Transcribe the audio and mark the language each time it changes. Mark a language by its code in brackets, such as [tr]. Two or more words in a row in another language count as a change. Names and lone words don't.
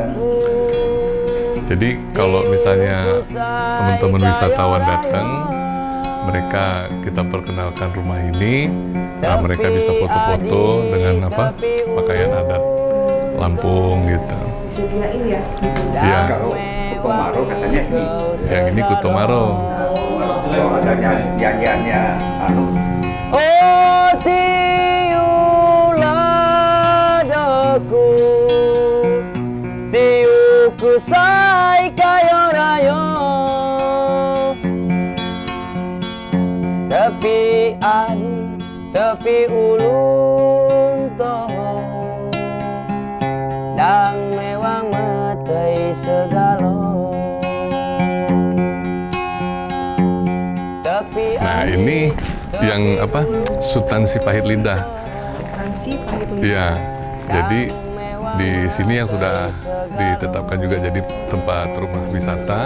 [id] Jadi kalau misalnya teman-teman wisatawan datang, mereka kita perkenalkan rumah ini, nah mereka bisa foto-foto dengan apa pakaian adat Lampung gitu. Disediain ya? Iya. Kalau Kutomaro katanya ini. Yang ini Kutomaro. Kalau ada nyanyiannya anu. [ljp] Oh tiuladaku tiuku sai kayo rayo tepi adi tepi ulun toh dang mewang metai segalo. [id] Nah ini yang apa Sultan Sipahit Lidah. Sultan Sipahit Lidah. Iya. Jadi di sini yang sudah ditetapkan juga jadi tempat rumah wisata.